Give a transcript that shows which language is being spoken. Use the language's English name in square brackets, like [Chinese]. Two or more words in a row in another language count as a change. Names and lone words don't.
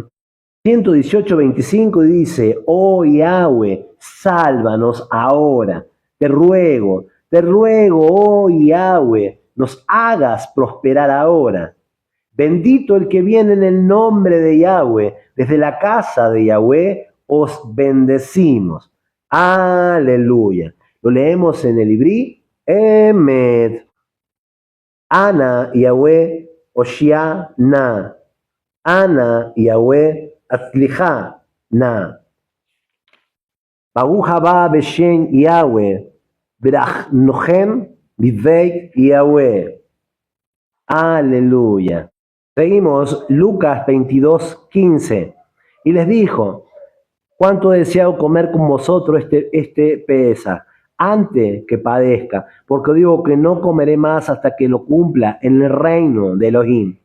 [Spanish] 118, 25 dice, oh Yahweh, sálvanos ahora, te ruego, oh Yahweh, nos hagas prosperar ahora. Bendito el que viene en el nombre de Yahweh, desde la casa de Yahweh os bendecimos. Aleluya. Lo leemos en el Ibrí, Emet. [Hebrew] אנא יהוה הושיעה נא. אנא יהוה הצליחה נא. ברוך הבא בשם יהוה. ברכנוכם בבית יהוה. [Spanish] Aleluya. Seguimos Lucas 22, 15. Y les dijo, cuánto he deseado comer con vosotros este Pesaj, antes que padezca, porque digo que no comeré más hasta que lo cumpla en el reino de Elohim.